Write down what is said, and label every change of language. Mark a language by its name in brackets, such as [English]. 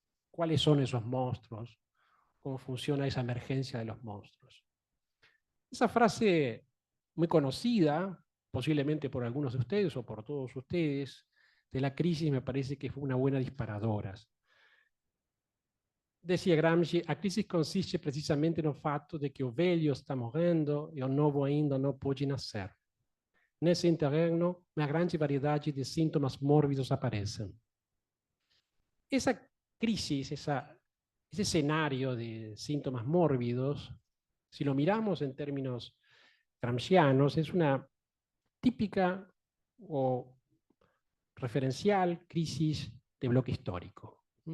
[Spanish] ¿Cuáles son esos monstruos? ¿Cómo funciona esa emergencia de los monstruos? Esa frase muy conocida, posiblemente por algunos de ustedes o por todos ustedes, de la crisis, me parece que fue una buena disparadora. Decía Gramsci, [Portuguese] a crisi consiste precisamente no fatto de que o velho está morrendo e o novo ainda não pode nascer. Nesse interregno, uma grande variedade de sintomas mórbidos aparecem. [Spanish] Esa crisis, ese escenario de síntomas mórbidos, si lo miramos en términos gramscianos, es una típica o referencial crisis de bloque histórico.